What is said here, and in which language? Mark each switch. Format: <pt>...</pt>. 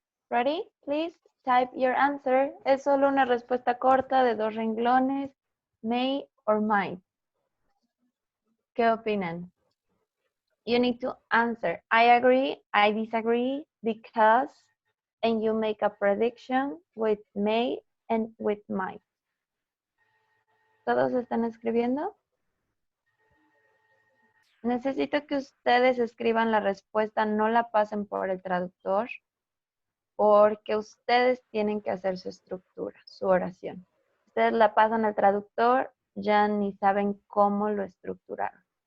<en>Ready? Please type your answer.</en> <es>Es solo una respuesta corta de 2 renglones, may or might. ¿Qué opinan?</es> <en>You need to answer, I agree, I disagree, because, and you make a prediction with may and with might.</en> <es>¿Todos están escribiendo? Necesito que ustedes escriban la respuesta, no la pasen por el traductor, porque ustedes tienen que hacer su estructura, su oración. Ustedes la pasan al traductor, ya ni saben cómo lo estructuraron.</es>